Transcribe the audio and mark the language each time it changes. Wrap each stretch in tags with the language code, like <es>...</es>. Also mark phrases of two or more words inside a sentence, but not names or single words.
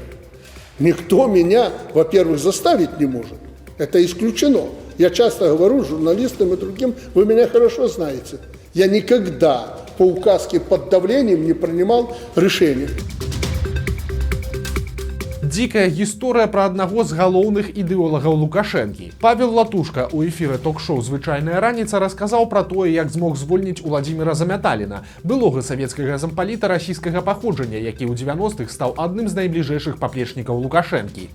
<ru>Никто меня, во-первых, заставить не может. Это исключено. Я часто говорю журналистам и другим, вы меня хорошо знаете. Я никогда по указке под давлением не принимал решения.</ru> <be>Дзікая гісторыя пра аднаго з галоўных ідэолагаў Лукашэнкі. Павел Латушка ў эфіры ток-шоу «Звычайная раніца» расказаў пра тое, як змог звольніць Уладзіміра Замяталіна, былога савецкага зампаліта расійскага паходжання, які ў 90-х стаў адным з найбліжэйшых паплечнікаў Лукашэнкі.</be>